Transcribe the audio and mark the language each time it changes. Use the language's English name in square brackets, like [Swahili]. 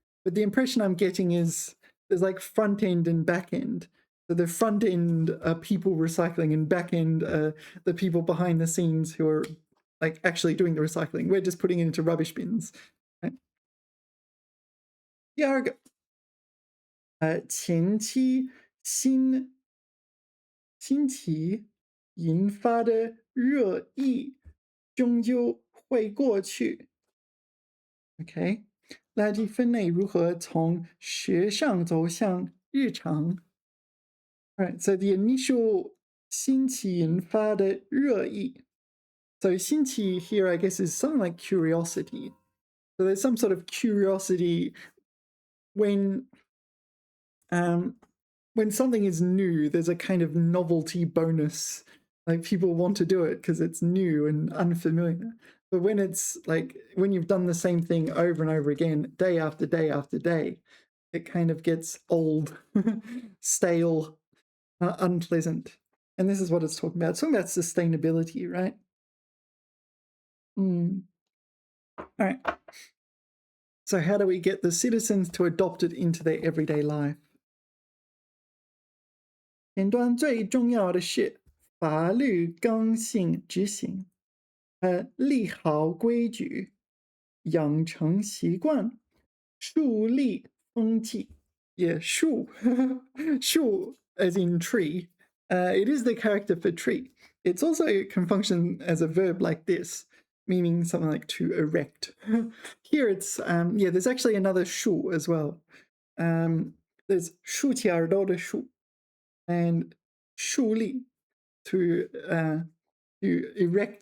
[English] But the impression I'm getting is there's like front end and back end. So the front end are people recycling and back end are the people behind the scenes who are like actually doing the recycling. We're just putting it into rubbish bins. Right? Yeah, okay. [Chinese] 前期新奇引发的热议终究会过去。 Okay, 垃圾分类如何从时尚走向日常? [English] Right, so the initial [Chinese] 新奇引发的热议. [English] So 新奇 here, I guess, is something like curiosity. So there's some sort of curiosity when something is new, there's a kind of novelty bonus. Like people want to do it because it's new and unfamiliar. But when it's like, when you've done the same thing over and over again, day after day after day, it kind of gets old, stale, unpleasant. And this is what it's talking about. It's talking about sustainability, right? All right. So how do we get the citizens to adopt it into their everyday life? [Chinese] 前端最重要的是法律刚性执行，立好规矩，养成习惯，树立风气。 [English] Yeah, 树树 as in tree. It is the character for tree. It's also can function as a verb like this, meaning something like to erect. Here it's yeah, there's actually another 树 as well. There's [Chinese] 竖起耳朵的竖 [English] and 树立 to erect.